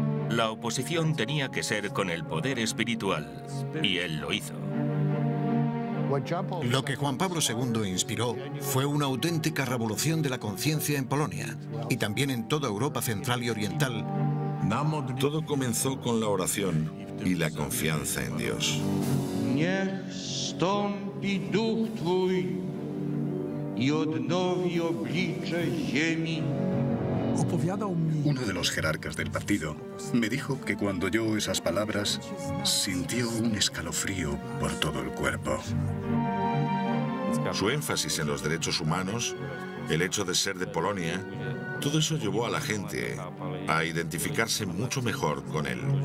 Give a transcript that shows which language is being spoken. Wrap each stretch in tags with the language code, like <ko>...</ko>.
<es>La oposición tenía que ser con el poder espiritual, y él lo hizo. Lo que Juan Pablo II inspiró fue una auténtica revolución de la conciencia en Polonia y también en toda Europa central y oriental. Todo comenzó con la oración y la confianza en Dios.</es> <pl>Niech stąpi duch Twój i odnowi oblicze ziemi.</pl> <es>Uno de los jerarcas del partido me dijo que cuando oyó esas palabras sintió un escalofrío por todo el cuerpo. Su énfasis en los derechos humanos, el hecho de ser de Polonia, todo eso llevó a la gente a identificarse mucho mejor con él.</es>